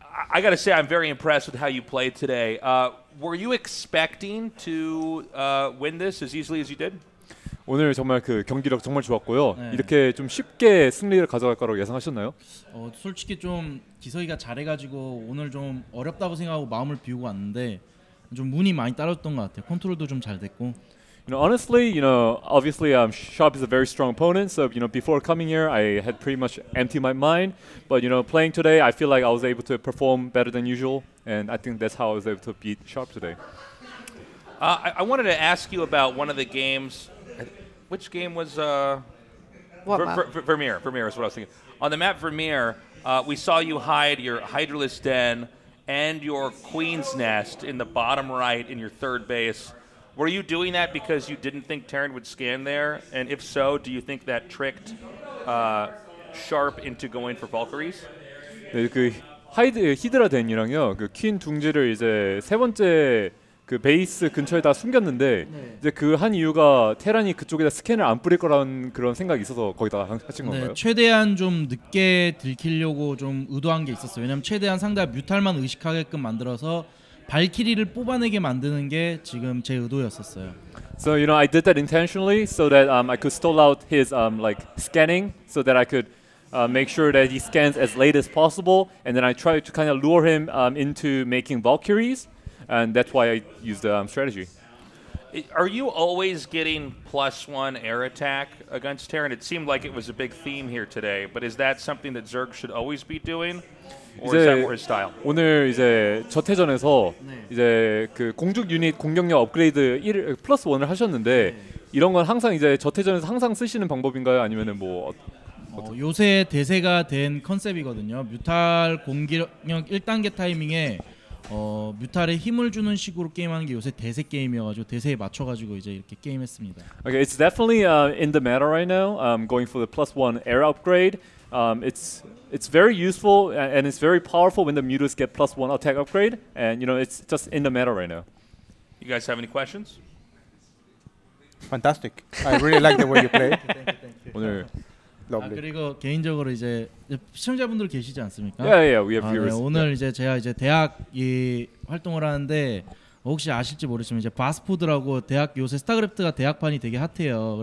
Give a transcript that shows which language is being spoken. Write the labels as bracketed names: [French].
[English] I got to say, I'm very impressed with how you played today. Were you expecting to win this as easily as you did? [Korean] 오늘 정말 그 경기력 정말 좋았고요. 네. 이렇게 좀 쉽게 승리를 가져갈 거라고 예상하셨나요? 솔직히 좀 기석이가 잘해가지고 오늘 좀 어렵다고 생각하고 마음을 비우고 왔는데 좀 운이 많이 따랐던 것 같아요. 컨트롤도 좀 잘 됐고. [English] Honestly, obviously, Sharp is a very strong opponent. So, before coming here, I had pretty much emptied my mind. But, playing today, I feel like I was able to perform better than usual. And I think that's how I was able to beat Sharp today. I wanted to ask you about one of the games. Which game was Vermeer? Vermeer is what I was thinking. On the map Vermeer, we saw you hide your Hydralisk Den and your Queen's Nest in the bottom right in your third base. Were you doing that because you didn't think Terran would scan there? And if so, do you think that tricked Sharp into going for Valkyries? [Korean] 네, 그 히드라 덴이랑요, 그 퀸 둥지를 이제 세 번째 그 베이스 근처에다 숨겼는데 이제 그 한 이유가 테란이 그쪽에다 스캔을 안 뿌릴 거라는 그런 생각이 있어서 거기다 하신 건가요? 최대한 좀 늦게 들키려고 좀 의도한 게 있었어요. 왜냐면 최대한 상대가 뮤탈만 의식하게끔 만들어서 발키리를 뽑아내게 만드는 게 지금 제 의도였었어요. [English] So I did that intentionally so that I could stall out his like scanning so that I could make sure that he scans as late as possible, and then I tried to kind of lure him into making Valkyries, and that's why I used the strategy. Are you always getting +1 air attack against Terran? It seemed like it was a big theme here today, but is that something that Zerg should always be doing? Or is that more his style? [Korean] 오늘 이제 저태전에서 이제 그 공중 유닛 공격력 업그레이드 +1을 하셨는데 이런 건 항상 이제 저태전에서 항상 쓰시는 방법인가요? 아니면은 뭐 요새 대세가 된 컨셉이거든요. 뮤탈 공격력 1단계 타이밍에 뮤탈에 힘을 주는 식으로 게임하는 게 요새 대세 게임이어가지고 대세에 맞춰가지고 이제 이렇게 게임했습니다. [English] Okay, it's definitely in the meta right now. Going for the +1 air upgrade. It's very useful and it's very powerful when the mutas get +1 attack upgrade, and it's just in the meta right now. You guys have any questions? Fantastic. I really like the way you play. [Korean] 오늘 [English] Lovely. [Korean] 그리고 개인적으로 이제 시청자분들 계시지 않습니까? [English] yeah, we have viewers. [Korean] 오늘 이제 제가 이제 대학 활동을 하는데 혹시 아실지 모르지만 이제 바스포드라고 대학 요새 스타크래프트가 대학판이 되게 핫해요.